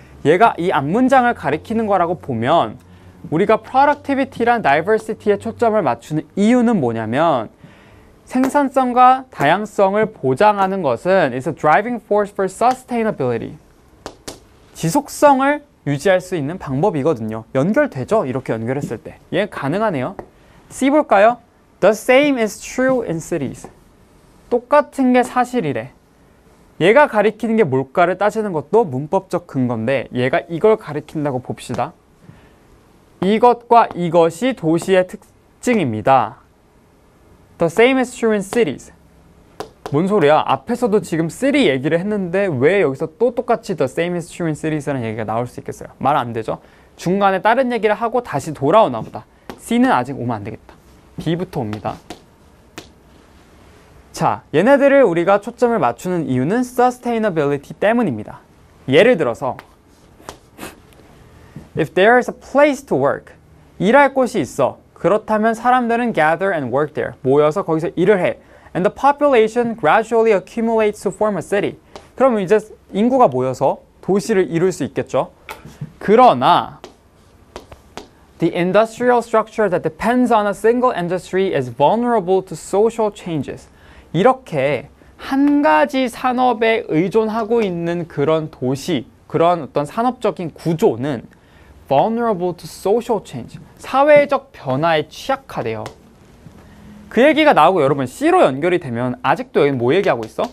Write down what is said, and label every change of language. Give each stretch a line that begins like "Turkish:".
Korean: 얘가 이 앞문장을 가리키는 거라고 보면 우리가 productivity랑 diversity에 초점을 맞추는 이유는 뭐냐면 생산성과 다양성을 보장하는 것은
English: is a driving force for sustainability.
Korean: 지속성을 유지할 수 있는 방법이거든요. 연결되죠? 이렇게 연결했을 때. 얘 가능하네요. C 볼까요?
English: The same is true in cities.
Korean: 똑같은 게 사실이래. 얘가 가리키는 게 뭘까를 따지는 것도 문법적 근거인데 얘가 이걸 가리킨다고 봅시다. 이것과 이것이 도시의 특징입니다.
English: The same is true in cities.
Korean: 뭔 소리야? 앞에서도 지금 city 얘기를 했는데 왜 여기서 또 똑같이
English: the same is true in cities
Korean: 라는 얘기가 나올 수 있겠어요? 말 안 되죠? 중간에 다른 얘기를 하고 다시 돌아오나 보다. C는 아직 오면 안 되겠다. B부터 옵니다. 자, 얘네들을 우리가 초점을 맞추는 이유는 sustainability 때문입니다. 예를 들어서
English: If there is a place to work,
Korean: 일할 곳이 있어. 그렇다면 사람들은
English: gather and work there.
Korean: 모여서 거기서 일을 해.
English: And the population gradually accumulates to form a city.
Korean: 그러면 이제 인구가 모여서 도시를 이룰 수 있겠죠. 그러나
English: The industrial structure that depends on a single industry is vulnerable to social changes.
Korean: 이렇게 한 가지 산업에 의존하고 있는 그런 도시, 그런 어떤 산업적인 구조는
English: vulnerable to social change,
Korean: 사회적 변화에 취약하대요. 그 얘기가 나오고 여러분 C로 연결이 되면 아직도 여기는 뭐 얘기하고 있어?